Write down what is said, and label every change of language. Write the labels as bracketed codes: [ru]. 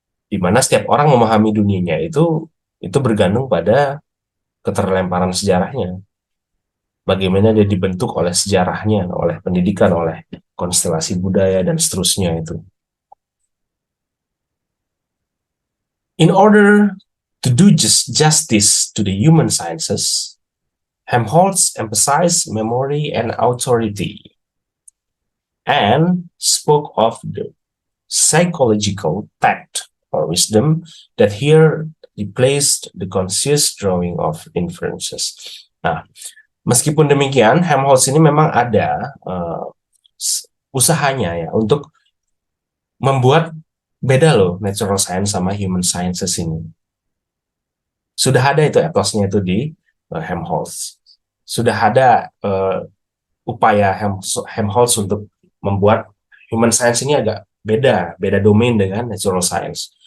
[id] Di mana setiap orang memahami dunianya itu bergantung pada keterlemparan sejarahnya. Bagaimana dia dibentuk oleh sejarahnya, oleh pendidikan, oleh konstelasi budaya, dan seterusnya itu. [en] In order to do justice to the human sciences, Helmholtz emphasized memory and authority and spoke of the psychological tact or wisdom that here replaced the conscious drawing of inferences. [id] Nah, meskipun demikian, Helmholtz ini memang ada usahanya ya untuk membuat beda loh natural science sama human sciences ini. Sudah ada itu etosnya itu di Helmholtz. Sudah ada upaya Helmholtz untuk membuat human science ini agak beda domain dengan natural science.